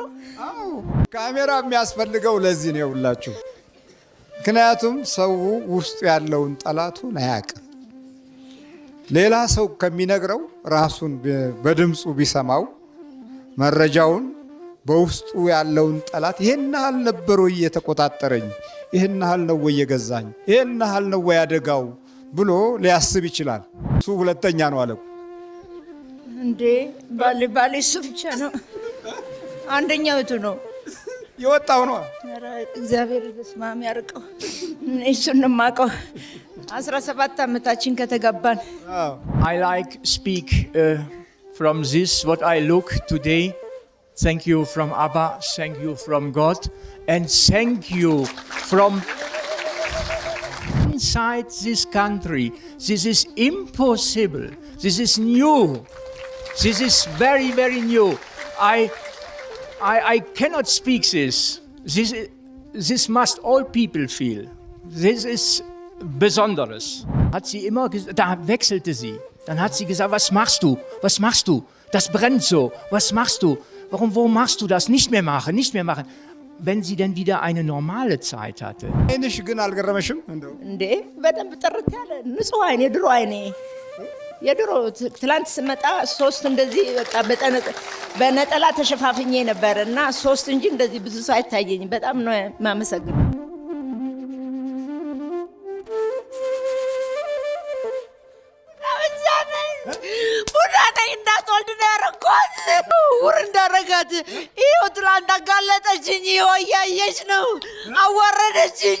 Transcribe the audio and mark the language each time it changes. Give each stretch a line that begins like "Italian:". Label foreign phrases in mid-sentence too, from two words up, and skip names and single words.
Amharic: አዎ ካሜራ የሚያስፈልገው ለዚህ ነው ሁላችሁ ምክንያቱም ሰው ውስጥ ያለውን ጠላቱን አያውቅም ሌላ ሰው ከሚነግረው ራሱን በድምጹ ቢሰማው መረጃውን በውስጡ ያለውን ጠላት ይሄን ያህል ነበር ወይ የተቆጣጠረኝ ይሄን ያህል ነው ወይ የገዛኝ ይሄን ያህል ነው ወይ ያደጋው ብሎ ሊያስብ ይችላል እሱ ሁለተኛ ነው አለው እንዴ ባሌ እሱ ብቻ ነው አንደኛው እቱ ነው የወጣው ነው ኧረ እግዚአብሔር በስማም ያርቀው እሱን ማቀው 17 ዓመታችን ከተጋባን
English: I like speak from this what I look today. Thank you from Abba, thank you from God, and thank you from inside this country. This is impossible. This is new. This is very, very new. I cannot speak this. This must all people feel. This is Besonderes.
German: Hat sie immer da wechselte sie. Dann hat sie gesagt, was machst du? Das brennt so. Was machst du? Warum machst du das? Nicht mehr machen. Wenn sie denn wieder eine normale Zeit hatte.
Amharic: አይንሽ ግን አልገረመሽም እንዴ በደንብ ጥርት ያለ ንጹህ አይኔ የድሮ ትላንት ስመጣ 3 እንደዚህ በቃ በነጠላ ተሸፋፍኜ ነበርና 3 እንጂ እንደዚህ ብዙ ሳይታየኝ በጣም ነው ማመሰግነው እንዳትወልድ ነው ያረኳት ውር እንዳረጋት ይኸው ትላንት አጋለጠችኝ ይኸው እያየች ነው አዋረደችኝ